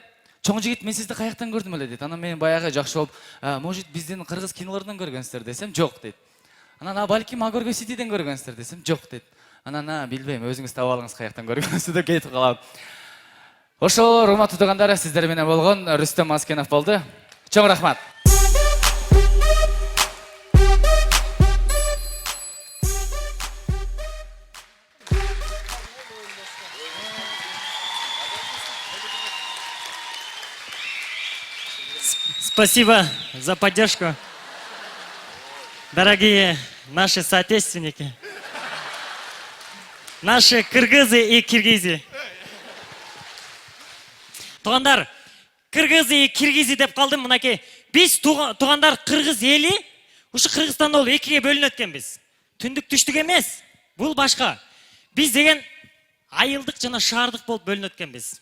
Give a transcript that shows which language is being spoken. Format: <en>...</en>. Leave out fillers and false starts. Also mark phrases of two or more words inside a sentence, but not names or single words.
<ky>Чоң жигит, мен сизди каяктан көрдүм эле дейт. Анан мен баягы жакшы болуп, может биздин кыргыз кинолорунан көргөнсүздөр десем, жок дейт. Анан балким Агорго Ситиден көргөнсүздөр десем, жок дейт. Анан билбейм, өзүңүз таап алыңыз каяктан көргөнсүз деп кетип калам. Ошол урматтуу туугандар, сиздер менен болгон Рүстем Маскенов болду. Чоң рахмат.</ky> <ru>Спасибо за поддержку, дорогие наши соотечественники, наши кыргызы и киргизи.</ru> <ky>Тугандар,</ky> <ru>кыргызы и киргизи</ru> <ky>деп калдым, мынакей. Биз тугандар кыргыз эли, ушу Кыргызстанда бол экиге бөлүнөт экенбиз. Түндүк түштүк эмес, бул башка. Биз деген айылдык жана шаардык болуп бөлүнөт экенбиз.</ky>